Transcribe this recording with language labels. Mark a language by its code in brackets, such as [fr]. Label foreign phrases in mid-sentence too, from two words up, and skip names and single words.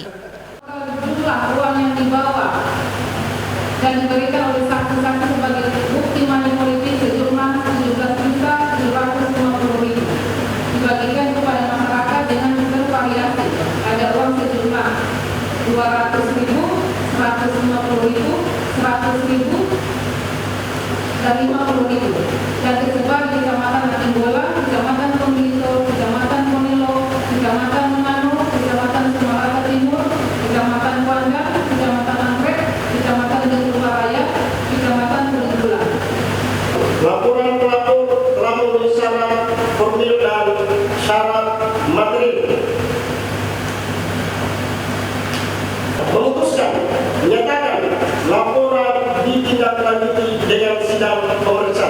[id] Jumlah uang yang dibawa dan diberikan oleh saksi-saksi sebagai bukti money politik sejumlah 17.750.000 dibagikan kepada masyarakat dengan bervariasi. Ada uang sejumlah 200.000, 150.000, 100.000, dan 50.000 dan tersebar di Kecamatan Latimbola, Kecamatan Pemilito, Kecamatan Ponilo, Kecamatan Mengano, Kecamatan Semarata Timur, Kecamatan Kuanda, Kecamatan Anggrek, Kecamatan Dengkula Raya, Kecamatan Penggula. Laporan pelapor telah memenuhi syarat formil dan syarat material. Memutuskan, menyatakan laporan ditindaklanjuti dengan sidang pemeriksaan.